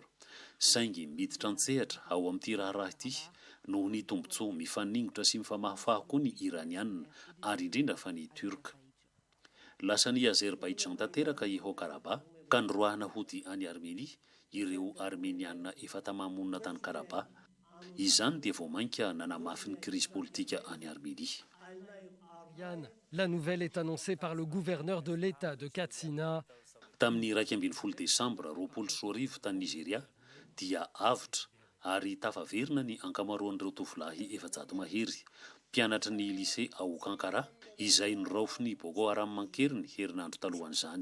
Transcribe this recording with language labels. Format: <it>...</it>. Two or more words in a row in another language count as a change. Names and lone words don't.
<mg>Saingy miditra antsehatra ao amin'ity raharaha ity noho ny tombontsoa mifaningotra sy mifamahafaha koa ny iranianina ary indrindra fa ny turka. Lasa ny Azerbaïdjan tanteraka i Haut-Karabakh ka noroahana hody any Arménie ireo Arménianina efa tamamonina tany Karabakh. Izany dia voamainka nanamafy ny crise politika any Arménie.</mg> <fr>La nouvelle est annoncée par le gouverneur de l'État de Katsina.</fr> <mg>Tamin'ny 12 Desambra 2020 tany Nigeria dia avotra ary tafaverina ny ankamaroan'ireo tovolahy efa-jato mahery mpianatra ny lycée ao Kankara izay noraofiny Boko Haram mankeriny herinandro talohan'izany.</mg>